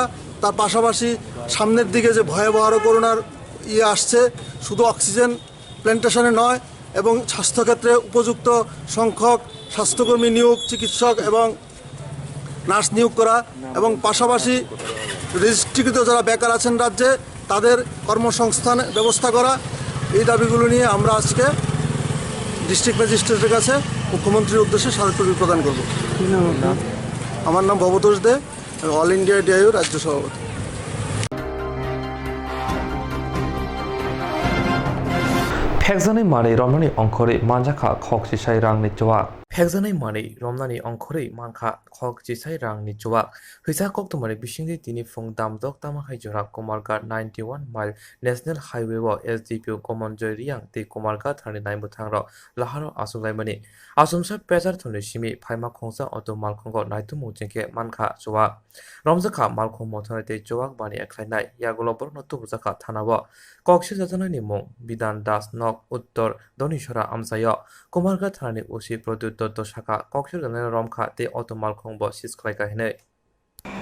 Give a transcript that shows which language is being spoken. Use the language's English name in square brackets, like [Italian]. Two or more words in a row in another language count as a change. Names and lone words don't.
[Bangla] তার পাশাপাশি সামনের দিকে যে ভয়াবহ করোনার আসছে শুধু অক্সিজেন প্ল্যান্টেশনে নয় এবং স্বাস্থ্যক্ষেত্রে উপযুক্ত সংখ্যক স্বাস্থ্যকর্মী নিয়োগ, চিকিৎসক এবং নার্স নিয়োগ করা এবং পাশাপাশি রেজিস্ট্রিকৃত যারা বেকার আছেন রাজ্যে তাদের কর্মসংস্থান ব্যবস্থা করা। এই দাবিগুলো নিয়ে আমরা আজকে ডিস্ট্রিক্ট ম্যাজিস্ট্রেটের কাছে মুখ্যমন্ত্রীর উদ্দেশ্যে স্মারকলিপি প্রদান করব। আমার নাম ভবতোষ দে, অল ইন্ডিয়া ডিআইইউ রাজ্য সভাপতি। [Kok Borok] फेक्जानै मानै रमनानि अंखरै मानजाखा खक सिसाइ रांनि चवा फेक्जानै मानै रमनानि अंखरै मानखा खक सिसाइ रांनि चवा फैसा कक्तमानि बिसिंनि तिनि फुं दामदक तामाहाय जरा कुमारघाट 91 माइल नेशनल हाईवे व एसडीपी गमनजय रियां ते कुमारघाट थानि नाइमुथांर लाहारो आसुलाइमानि आसुमसा पेजार थनि सिमि फाइमा खोंसा अतो मालखंग नाइतुमु जेंके मानखा चवा रमजाखा मालखं मथानै ते चवाक बानि एख्लाइनाय यागलबर नतुबजाखा थानाव कक्सि जाजानायनि मुं बिधान दास नक उत्तर दनिसरा आमसाय कुमारघाट थानानि उसि प्रद्युत दत्त शाखा कक्सि जानाय रमखा ते अतो मालखंग सिसख्लाइका हिनै